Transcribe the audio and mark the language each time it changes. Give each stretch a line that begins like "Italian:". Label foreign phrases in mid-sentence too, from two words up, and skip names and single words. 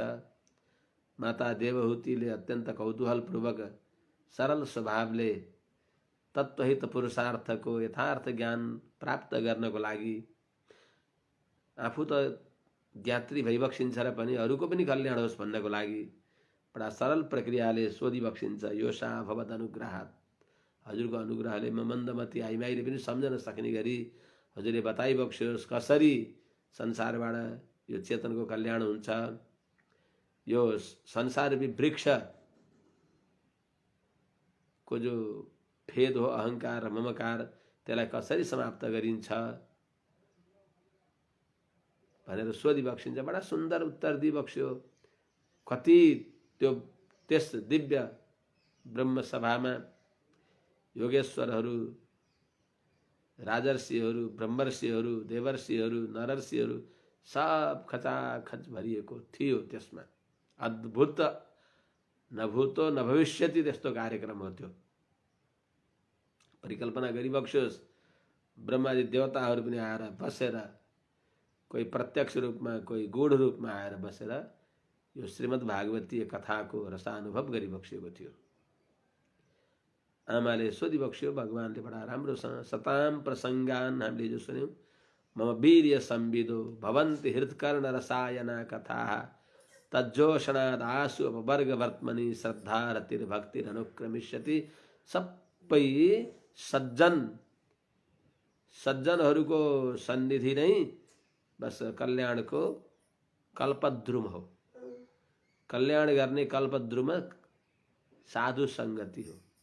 Nepali: माता देवहूतिले अत्यन्त कौतूहलपूर्वक सरल स्वभावले तत्त्वहित पुरुषार्थको यथार्थ ज्ञान प्राप्त गर्नको लागि आफू त ज्ञात्री भइबक्सिन्छ र पनि अरूको पनि कल्याण होस् भन्नको लागि बडा सरल प्रक्रियाले सोधिबक्सिन्छ।
Sanskrit: यो सा भवद अनुग्रहात्,
Nepali: हजुरको अनुग्रहले म मन्दमती आइमाईले पनि सम्झन सक्ने गरी हजुरले बताइबक्स्योस् कसरी संसारबाट यो चेतनको कल्याण हुन्छ। यो संसाररूपी वृक्षको जो भेद हो, अहंकार र ममकार, त्यसलाई कसरी समाप्त गरिन्छ भनेर सोधिबक्सिन्छ। बडा सुन्दर उत्तर दिइबक्स्यो। कति त्यो त्यस दिव्य ब्रह्मसभामा योगेश्वरहरू, राजर्षिहरू, ब्रह्मर्षिहरू, देवर्षिहरू, नरर्षिहरू सब खचाखच भरिएको थियो। त्यसमा अद्भुत
Sanskrit: न भूतो न भविष्यति
Nepali: त्यस्तो कार्यक्रम हो त्यो। परिकल्पना गरिबक्स्योस्। ब्रह्मादि देवताहरू पनि आएर बसेर, कोही प्रत्यक्ष रूपमा, कोही गूढ रूपमा आएर बसेर यो श्रीमद् भागवतीय कथाको रसानुभव गरिबक्सिएको थियो। आमाले सोधिबक्स्यो, भगवानले बडा राम्रोसँग
Sanskrit: सताम प्रसङ्गान
Nepali: हामीले जो सुन्यौँ,
Sanskrit: मम वीर्य संविदो भवन्ति हृत्कर्ण रसायना कथाः तज्जोषणादासु अपवर्गवर्त्मनि श्रद्धा रतिर्भक्तिरनुक्रमिष्यति।
Nepali: सबै सज्जनहरूको सन्निधि नै बस कल्याणको कल्पद्रुम हो। कल्याण गर्ने कल्पद्रुम साधु सङ्गति हो।